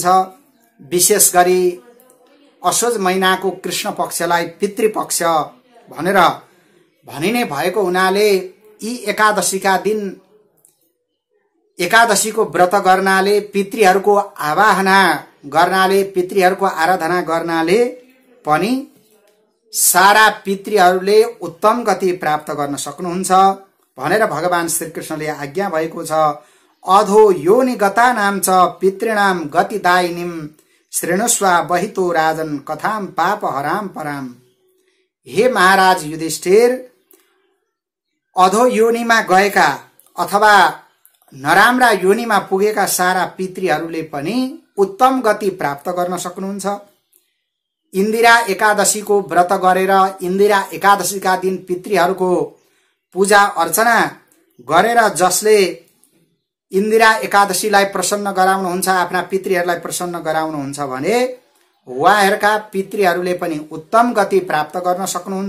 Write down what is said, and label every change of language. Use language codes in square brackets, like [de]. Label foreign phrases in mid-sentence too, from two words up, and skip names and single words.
[ne] विशेष गरी असोज महिनाको कृष्ण पक्षलाई पितृपक्ष भनेर भनिने भएको हुनाले यी एकादशीका दिन एकादशीको व्रत गर्नाले, पितृहरूको आवाहना गर्नाले, पितृहरूको आराधना गर्नाले पनि सारा पितृहरूले उत्तम गति प्राप्त गर्न सक्नुहुन्छ भनेर भगवान श्री कृष्णले आज्ञा भएको छ। [sa] अधो योनि गता नाम च पितृणाम गतिदायिनीम श्रेणुस्वा बहितो राजन कथाम पाप हराम पराम। [ne] हे महाराज युधिष्ठिर, अधो योनिमा गएका अथवा नराम्रा योनिमा पुगेका सारा पितृहरूले पनि उत्तम गति प्राप्त गर्न सक्नुहुन्छ। इन्दिरा एकादशीको व्रत गरेर इन्दिरा एकादशीका दिन पितृहरूको पूजा अर्चना गरेर जसले इन्दिरा एकादशीलाई प्रसन्न गराउनुहुन्छ, आफ्ना पितृहरूलाई प्रसन्न गराउनुहुन्छ भने उहाँहरूका पितृहरूले पनि उत्तम गति प्राप्त गर्न सक्नुहुन्छ।